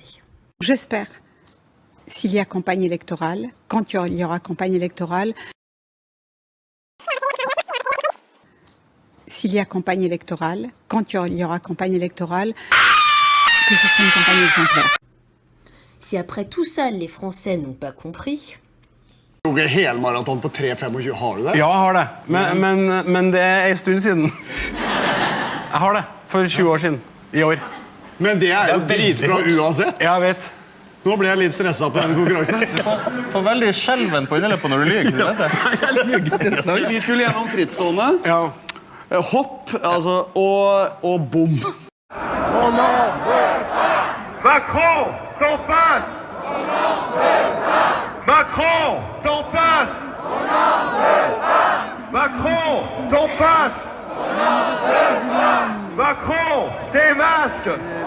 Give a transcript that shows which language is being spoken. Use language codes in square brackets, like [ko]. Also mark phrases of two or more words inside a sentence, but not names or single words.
[fr] J'espère, s'il y a campagne électorale, quand il y aura campagne électorale, s'il y a campagne électorale, quand il y aura campagne électorale, que ce sera une campagne exemplaire. Si après tout ça, les Français n'ont pas compris... [no] Helmaraton på 3:25, har du det? Ja, jeg har det. Men det er en stund siden. Jeg har det. For 20 år siden. I år. Men det er jo dritbra uansett. Jeg vet. Nå ble jeg litt stresset på den konkurransen. Du får veldig skjelven på underleppa når du lyger. Du vet det. Jeg lyger, det er sant. Vi skulle gjennom frittstående. Ja. Hopp, altså, og bom. [fr] Macron, t'en passes! Macron, t'en passes! Macron, t'en passes! Macron, tes masques!